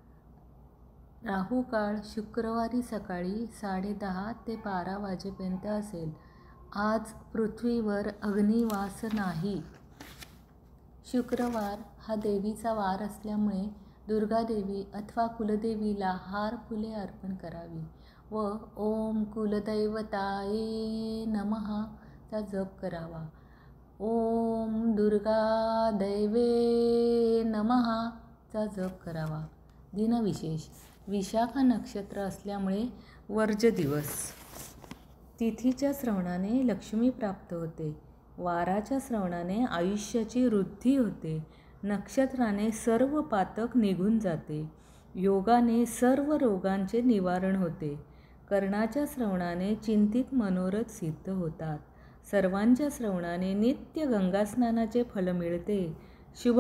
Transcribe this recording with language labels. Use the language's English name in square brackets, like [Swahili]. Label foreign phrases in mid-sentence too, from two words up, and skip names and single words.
[Marathi] राहू काळ शुक्रवारी सकाळी 10:30 ते 12 वाजेपर्यंत असेल। आज पृथ्वीवर अग्निवास नाही। शुक्रवार हा देवीचा वार असल्यामुळे दुर्गादेवी अथवा कुलदेवीला हार फुले अर्पण करावी व [Sanskrit] ओम कुलदैवताये नमः [Marathi] चा जप करावा। [Sanskrit] ओम दुर्गादैवे नमः [Marathi] चा जप करावा। दिनविशेष: विशाख नक्षत्र असल्यामुळे वर्ज दिवस, तिथीच्या श्रवणाने लक्ष्मी प्राप्त होते, वाराच्या श्रवणाने आयुष्याची वृद्धी होते, नक्षत्राने सर्व पातक निघून जाते, योगाने सर्व रोगांचे निवारण होते, कर्णाच्या श्रवणाने चिंतित मनोरथ सिद्ध होतात, सर्वांच्या श्रवणाने नित्य गंगास्नानाचे फल मिळते।